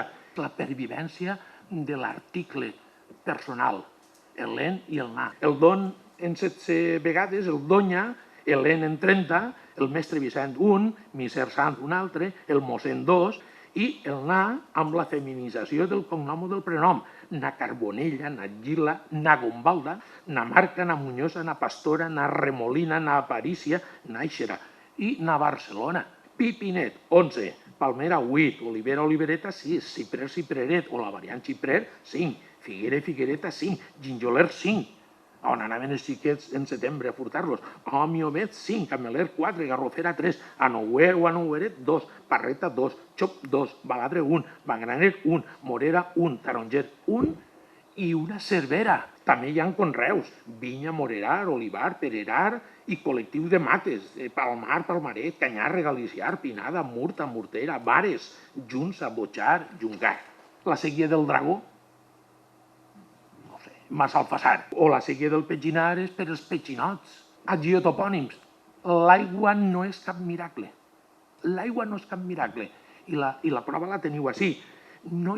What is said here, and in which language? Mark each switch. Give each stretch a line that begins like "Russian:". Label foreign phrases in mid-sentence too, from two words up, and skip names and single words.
Catalan: La pervivència de l'article personal, l'en i el na. El don en 16 vegades, el donya, l'en en 30, el mestre Vicent un, Miser Sant un altre, el mossèn 2, i el na amb la feminització del cognom o del prenom. Na Carbonella, na Gila, na Gombalda, na Marca, na Munyosa, na Pastora, na Remolina, na Aparícia, na Ixera i na Barcelona. Pipinet, 11, Palmera, 8, Olivera, Olivereta, 6, Ciprer, Cipreret, o la variant Xiprer, 5, Figuera, Figuereta, 5, Ginjoler, 5, on anaven els xiquets en setembre a furtar-los, Omiomet, 5, Cameler, 4, Garrofera, 3, Anouer o Anoueret, 2, Parreta, 2, Xop, 2, Baladre, 1, Bangraner, 1, Morera, 1, Taronger, 1 i una Cervera. També hi ha conreus, vinya, morerar, olivar, pererar i col·lectius de mates, palmar, palmaret, canyar, regaliciar, pinada, murta, mortera, vares, junça, botxar, juncar. La sèquia del dragó, no sé, Massalfassar. O la sèquia del petginar és per als petxinots. Geotopònims. L'aigua no és cap miracle. L'aigua no és cap miracle. I la prova la teniu així.